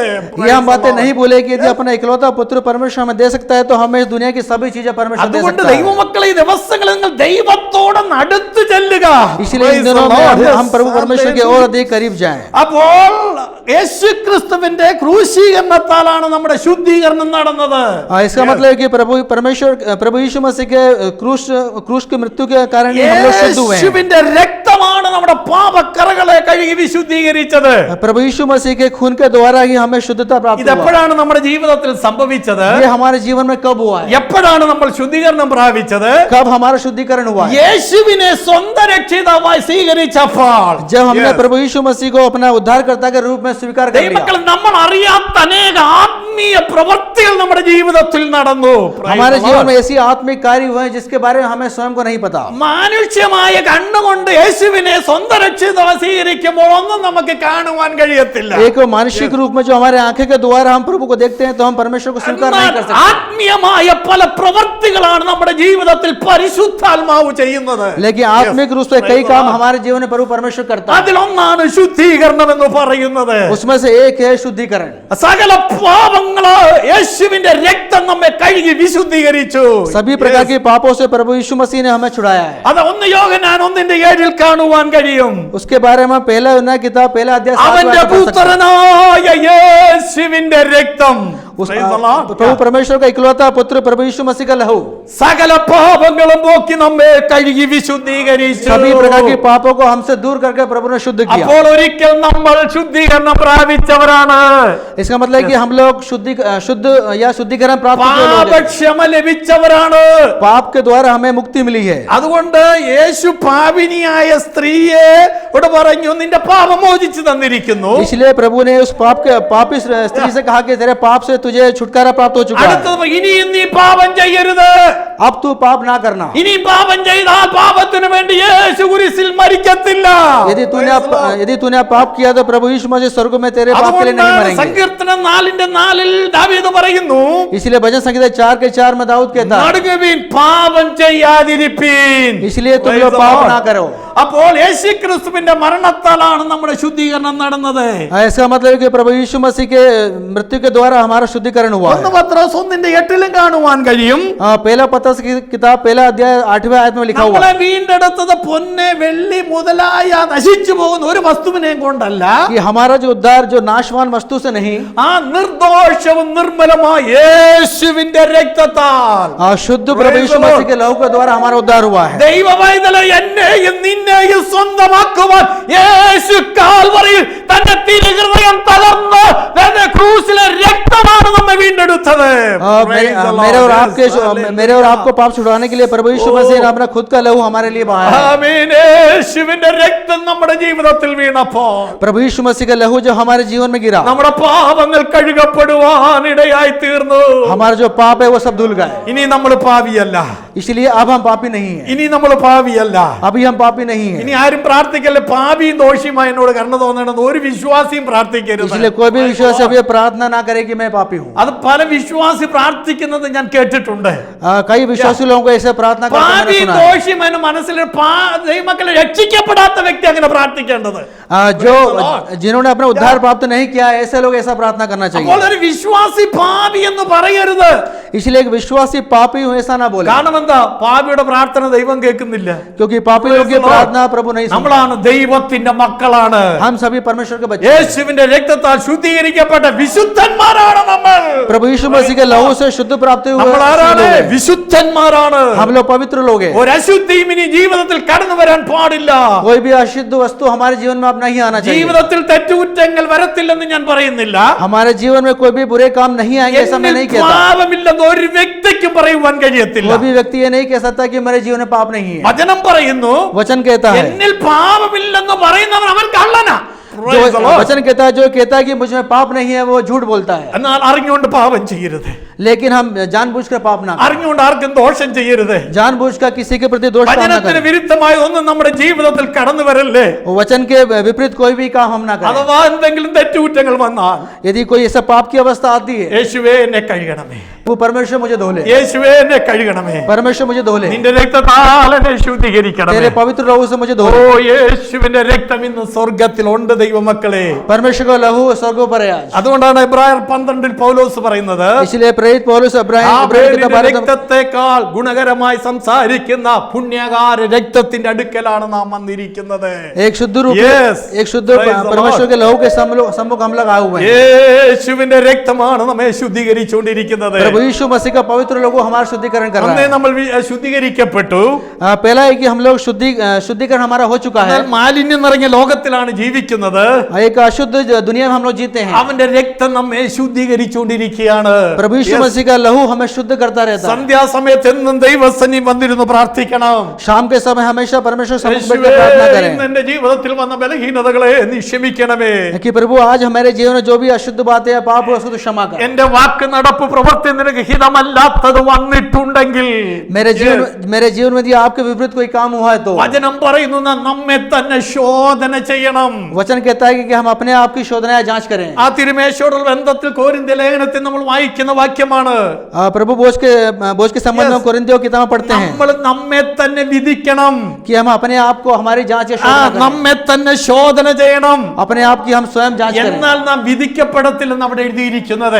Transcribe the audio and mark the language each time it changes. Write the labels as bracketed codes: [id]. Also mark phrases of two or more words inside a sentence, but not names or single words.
[hi] ये हम बातें नहीं बोले कि यदि अपना इकलौता पुत्र परमेश्वर हमें दे सकता है तो हमें इस दुनिया की सभी चीजें परमेश्वर दे [ml] അതുകൊണ്ട് [hi] सकता है। [ml] ദൈവമക്കളെ, ഈ ദിവസങ്ങളിൽ നിങ്ങൾ ദൈവത്തോട് അടുത്ത് ചെല്ലുക. [hi] इसलिए इन दिनों में हम प्रभु परमेश्वर के और अधिक करीब जाएं। [ml] അപ്പോൾ യേശുക്രിസ്തുവിന്റെ ക്രൂശീകരണത്താലാണ് നമ്മുടെ ശുദ്ധീകരണം നടന്നത്. [hi] इसका मतलब है कि प्रभु यीशु मसीह के क्रूस की मृत्यु के कारण ही हम लोग शुद्ध हुए हैं। [ml] യേശുവിന്റെ രക്തമാണ് നമ്മുടെ പാപക്കറകളെ കഴുകി വിശുദ്ധീകരിച്ചത്. [hi] प्रभु यीशु मसीह के खून के द्वारा ही हमें शुद्धता प्राप्त हुआ। [ml] ഇതെപ്പോഴാണ് നമ്മുടെ ജീവിതത്തിൽ സംഭവിച്ചത്? [hi] ये हमारे जीवन में कब हुआ है? [ml] എപ്പോഴാണ് നമ്മൾ ശുദ്ധീകരണം പ്രാപിച്ചത്? [hi] कब हमारा शुद्धिकरण हुआ है? [ml] യേശുവിനെ സ്വന്തം രക്ഷിതാവായി സ്വീകരിച്ചപ്പോൾ, [hi] जब हमने प्रभु यीशु मसीह को अपना उद्धारकर्ता के रूप में स्वीकार कर लिया। [ml] ദൈവമക്കൾ, നമ്മൾ അറിയാത്ത അനേക ആത്മീയ പ്രവൃത്തികൾ നമ്മുടെ ജീവിതത്തിൽ നടന്നു. [hi] हमारे जीवन में ऐसी आत्मिक कार्य हुए हैं जिसके बारे में हमें स्वयं को नहीं पता। [ml] മാനുഷ്യമായ കണ്ണുകൊണ്ട് യേശുവിനെ സ്വന്തം രക്ഷിതാവായി സ്വീകരിക്കുമ്പോൾ ഒന്നും നമുക്ക് കാണുവാൻ കഴിയത്തില്ല. [hi] एक मानसिक रूप में जो हमारे आंखें के द्वारा हम प्रभु को देखते हैं तो हम परमेश्वर को स्वीकार नहीं कर सकते। [ml] ആത്മീയമായ പല പ്രവൃത്തികളാണ് നമ്മുടെ ജീവിതത്തിൽ പരിശുദ്ധാത്മാവ് ചെയ്യുന്നത്. [hi] लेकिन आत्मिक रूप से कई काम हमारे जीवन में प्रभु परमेश्वर करता है। [ml] അതിലൊന്നാണ് ശുദ്ധീകരണം എന്ന് പറയുന്നത്. [hi] उसमें से एक है शुद्धिकरण। [ml] സകല പാപങ്ങള് യേശുവിന്റെ രക്തം നമ്മെ കഴുകി വിശുദ്ധീകരിച്ചു. [hi] सभी प्रकार के पापों से प्रभु यीशु मसीह ने हमें छुड़ाया है। [ml] അത് 1 യോഹന്നാൻ 1:7 കാണുവാൻ കഴിയും. [hi] उसके बारे में पहला यूहन्ना किताब पहला अध्याय 7 [ml] അവന്റെ പുത്രനായ യേശുവിന്റെ രക്തം, [hi] प्रभु परमेश्वर का इकलौता पुत्र प्रभु यीशु मसीह का लहू [ml] സകല പാപങ്ങളും പോക്കി നമ്മെ കഴുകി വിശുദ്ധീകരിച്ചു. [hi] सभी प्रकार के पापों को हमसे दूर करके प्रभु ने शुद्ध किया। [ml] അപ്പോൾ ഒരിക്കൽ നമ്മൾ ശുദ്ധീകരണം പ്രാപിച്ചവരാണ്. [hi] इसका मतलब है कि हम लोग शुद्ध या शुद्धिकरण प्राप्त किए लोग हैं। [ml] പാപക്ഷമ ലഭിച്ചവരാണ്. [hi] पाप के द्वारा हमें मुक्ति मिली है। [ml] അതുകൊണ്ട് യേശു പാപിനിയായ സ്ത്രീയെ ഇവിടെ പറഞ്ഞു, നിന്റെ പാപം മോചിച്ചു തന്നിരിക്കുന്നു. [hi] इसलिए प्रभु ने उस पापी स्त्री से कहा कि तेरे पाप से तुझे छुटकारा प्राप्त हो चुका है। [ml] അടുത്തത്, ഇനിയും നീ പാപം ചെയ്യരുത്. [hi] अब तू पाप ना करना। [ml] ഇനിയും പാപം ചെയ്താൽ പാപത്തിന് വേണ്ടി യേശു കുരിശിൽ മരിക്കത്തില്ല. [hi] यदि तूने पाप किया तो प्रभु यीशु मसीह स्वर्ग में तेरे पाप के लिए नहीं [ml] അതുകൊണ്ടാണ് [hi] मरेंगे। [ml] സങ്കീർത്തനം 4:4 ദാവീദ് പറയുന്നു, [hi] इसलिए भजन संहिता 4:4 में दाऊद कहता है, [ml] നടുങ്ങുവിൻ, പാപം ചെയ്യാതിരിപ്പീൻ. [hi] इसलिए तुम लोग पाप ना करो। [ml] അപ്പോൾ യേശുക്രിസ്തുവിന്റെ മരണത്താലാണ് നമ്മുടെ ശുദ്ധീകരണം നടന്നത്. [hi] ऐसा मतलब है कि प्रभु यीशु मसीह के मृत्यु के द्वारा हमारा शुद्धिकरण हुआ है। [ml] 1 പത്രോസ് 1:8 കാണുവാൻ കഴിയും, [hi] पहला पत्रस की किताब पहला अध्याय 8वें आयत में लिखा हुआ [ml] നമ്മളെ [hi] है [ml] വീണ്ടെടുത്തത് പൊന്ന് വെള്ളി മുതലായ നശിച്ചു പോകുന്ന ഒരു വസ്തുവിനെയും കൊണ്ടല്ല, [hi] कि हमारा जो उद्धार जो नाशवान वस्तु से नहीं, [ml] ആ നിർദോഷവും നിർമ്മലമായ യേശുവിന്റെ രക്തത്താൽ, [hi] शुद्ध प्रभु यीशु मसीह के लहू के द्वारा हमारा उद्धार हुआ है। [ml] ദൈവവൈതലെ എന്നെയും നിന്നെയും സ്വന്തമാക്കുവാൻ യേശു കാൽവറിയിൽ തന്റെ തിരുഹൃദയം തകർന്ന് തന്റെ ക്രൂസിലെ രക്തമാണ് നമ്മെ വീണ്ടെടുത്തത്. [hi] मेरे और आपको पाप छुड़ाने के लिए प्रभु यीशु मसीह ने अपना खुद का लहू हमारे लिए बहाया है। [ml] ആമേൻ. യേശുവിന്റെ രക്തം നമ്മുടെ ജീവിതത്തിൽ വീണപ്പോൾ [hi] प्रभु यीशु मसीह का लहू जो हमारे जीवन में गिरा, [ml] നമ്മുടെ പാപങ്ങൾ കഴുകപ്പെടുവാൻ ഇടയായി തീർന്നു. [hi] हमारा जो पाप है वो सब धुल गए। [ml] ഇനി നമ്മൾ പാപിയല്ല, [hi] इसलिए अब हम पापी नहीं है। [ml] ഇനി നമ്മൾ പാപിയല്ല. [hi] अभी हम पापी नहीं है। [ml] ഇനി ആരും പ്രാർത്ഥിക്കല്ലേ പാപിയും ദോഷിയുമായി എന്നോട് കണ്ണു തോന്നണമെന്ന് ഒരു വിശ്വാസിയും പ്രാർത്ഥിക്കരുത്. [hi] इसलिए कोई भी विश्वासी अभी प्रार्थना ना करे कि मैं पापी हूँ। [ml] അത് പല വിശ്വാസി പ്രാർത്ഥിക്കുന്നത് ഞാൻ കേട്ടിട്ടുണ്ട്. [hi] कई विश्वासी लोगों को ऐसे प्रार्थना करते मैंने [ml] പാപിയും [hi] सुना है। [ml] ദോഷിയും എന്ന് മനസ്സിൽ ദൈവമക്കളെ രക്ഷിക്കപ്പെടാത്ത വ്യക്തി അങ്ങനെ പ്രാർത്ഥിക്കേണ്ടത്. [hi] जो जिन्होंने अपना उद्धार प्राप्त नहीं किया ऐसे लोग ऐसा प्रार्थना करना [ml] അപ്പോൾ [hi] चाहिए। [ml] ഒരു വിശ്വാസി പാപി എന്ന് പറയരുത്. [hi] इसलिए एक विश्वासी पापी हूँ ऐसा ना बोले, [ml] കാരണം എന്താ? പാപിയുടെ പ്രാർത്ഥന ദൈവം കേൾക്കുന്നില്ല. [hi] क्योंकि पापी लोगों की प्रार्थना प्रभु नहीं सुनता। [ml] നമ്മളാണ് ദൈവത്തിന്റെ മക്കളാണ്. [hi] हम सभी परमेश्वर के बच्चे हैं। [ml] യേശുവിന്റെ രക്തത്താൽ ശുദ്ധീകരിക്കപ്പെട്ട വിശുദ്ധന്മാരാണ് നമ്മൾ. [hi] प्रभु यीशु मसीह के लहू से शुद्ध प्राप्त हुए [ml] നമ്മൾ [hi] लोग [ml] ആരാണ്? [hi] हैं। [ml] വിശുദ്ധന്മാരാണ്. [hi] हम लोग पवित्र लोग हैं। [ml] ഒരു അശുദ്ധിയും ഇനി ജീവിതത്തിൽ കടന്നു വരാൻ പാടില്ല. [hi] कोई भी अशुद्ध वस्तु हमारे जीवन में अब नहीं आना चाहिए। [ml] ജീവിതത്തിൽ തെറ്റുകുറ്റങ്ങൾ വരത്തില്ലെന്ന് ഞാൻ പറയുന്നില്ല. [hi] हमारे जीवन में कोई भी बुरे काम नहीं आएंगे ऐसा मैं [ml] എന്നിൽ [hi] नहीं कहता। [ml] പാപമില്ലെന്ന് ഒരു വ്യക്തിക്കും പറയുവാൻ കഴിയത്തില്ല. [hi] कोई भी व्यक्ति ये नहीं कह सकता कि मेरे जीवन में पाप नहीं है। [ml] വചനം പറയുന്നു, [hi] वचन कहता है, [ml] എന്നിൽ പാപമില്ലെന്ന് പറയുന്നവൻ അവൻ കള്ളനാ. [hi] जो वचन कहता है, जो कहता है कि मुझ में पाप नहीं है वो झूठ बोलता है। [ml] എന്നാൽ അറിഞ്ഞുകൊണ്ട് പാപം ചെയ്യരുത്. [hi] लेकिन हम जानबूझकर पाप ना करें। [ml] അറിഞ്ഞുകൊണ്ട് ആർക്കും ദോഷം ചെയ്യരുത്. [hi] जानबूझकर किसी के प्रति दोष ना [ml] വചനത്തിന് [hi] करें। [ml] വിരുദ്ധമായ ഒന്നും നമ്മുടെ ജീവിതത്തിൽ കടന്നു വരല്ലേ. [hi] वचन के विपरीत कोई भी काम हम ना करें। [ml] അഥവാ എന്തെങ്കിലും തെറ്റുകുറ്റങ്ങൾ വന്നാൽ [hi] यदि कोई ऐसा पाप की अवस्था आती है, [ml] യേശുവേ എന്നെ കഴുകണമേ, [hi] वो परमेश्वर मुझे धो ले। [ml] യേശുവേ എന്നെ കഴുകണമേ, [hi] परमेश्वर मुझे धो ले। [ml] നിന്റെ രക്തത്താൽ എന്നെ ശുദ്ധീകരിക്കണമേ. [hi] तेरे पवित्र लहू से मुझे धो ഓ ले। [ml] യേശുവിന്റെ രക്തം ഇന്ന് സ്വർഗ്ഗത്തിലുണ്ട് ദൈവമക്കളെ. [hi] परमेश्वर का लहू स्वर्ग पर है आज। [ml] അതുകൊണ്ടാണ് എബ്രായർ 12 പൗലോസ് പറയുന്നത്, [hi] इसलिए प्रेरित पौलुस इब्राहिम [ml] ആബേലിന്റെ രക്തത്തെക്കാൾ ഗുണകരമായി സംസാരിക്കുന്ന പുണ്യകാര രക്തത്തിന്റെ അടുക്കലാണ് നാം വന്നിരിക്കുന്നത്. [hi] एक शुद्ध रूप [en] Yes. [hi] एक शुद्ध [en] Praise the [hi] परमेश्वर [en] Lord. [hi] के लहू के सम्मुख हम लोग आए हुए हैं। [ml] യേശുവിന്റെ രക്തമാണ് നമ്മെ ശുദ്ധീകരിച്ചുകൊണ്ടിരിക്കുന്നത്. [hi] प्रभु यीशु मसीह का पवित्र लोगो हमारा शुद्धिकरण कर रहा [ml] അന്നേ [hi] है। [ml] നമ്മൾ ശുദ്ധീകരിക്കപ്പെട്ടു. [hi] पहला है कि हम लोग शुद्धिकरण हमारा हो चुका है। [ml] എന്നാൽ മാലിന്യം നിറഞ്ഞ ലോകത്തിലാണ് ജീവിക്കുന്നത്. [hi] एक अशुद्ध दुनिया में हम लोग जीते हैं। [ml] അവന്റെ രക്തം നമ്മെ ശുദ്ധീകരിച്ചുകൊണ്ടിരിക്കുകയാണ്. [hi] प्रभु यीशु मसीह का लहू हमें शुद्ध करता रहता है। [ml] സന്ധ്യാസമയത്ത് എന്നും ദൈവസന്നിധി വന്നിരുന്നു പ്രാർത്ഥിക്കണം. [hi] शाम के समय हमेशा परमेश्वर सम्मुख बैठ [ml] യേശുവേ, [hi] कर प्रार्थना करें [ml] ഇന്ന് എന്റെ ജീവിതത്തിൽ വന്ന ബലഹീനതകളെ നീ ക്ഷമിക്കണമേ. [hi] कि प्रभु आज हमारे जीवन में जो भी अशुद्ध बातें हैं, पाप उसको तो क्षमा कर। [ml] എന്റെ വാക്ക് നടപ്പ് പ്രവൃത്തി നിനക്ക് ഹിതമല്ലാത്തത് വന്നിട്ടുണ്ടെങ്കിൽ [hi] मेरे जीवन में यदि आपके विपरीत कोई काम हुआ है तो [ml] വചനം പറയുന്നു നാം നമ്മെ തന്നെ ശോധന ചെയ്യണം. [hi] वचन कहता है कि हम अपने आप की शोधना या जांच करें। [ml] ആ തിരുമേശയോടുള്ള ബന്ധത്തിൽ കോരിന്ത്യ ലേഖനത്തിൽ നമ്മൾ വായിക്കുന്ന വാക്യമാണ്, [hi] प्रभु बोझ के संबंध में कोरिन्थियों की किताब में पढ़ते हैं [ml] നമ്മൾ നമ്മെ തന്നെ വിധിക്കണം. [hi] कि हम अपने आप को हमारी जांच या [ml] ആ [hi] शोधना करें। [ml] നമ്മെ തന്നെ ശോധന ചെയ്യണം. [hi] अपने आप की हम स्वयं जांच करें। [ml] എന്നാൽ നാം വിധിക്കപ്പെടത്തില്ലെന്ന് അവിടെ എഴുതിയിരിക്കുന്നത്.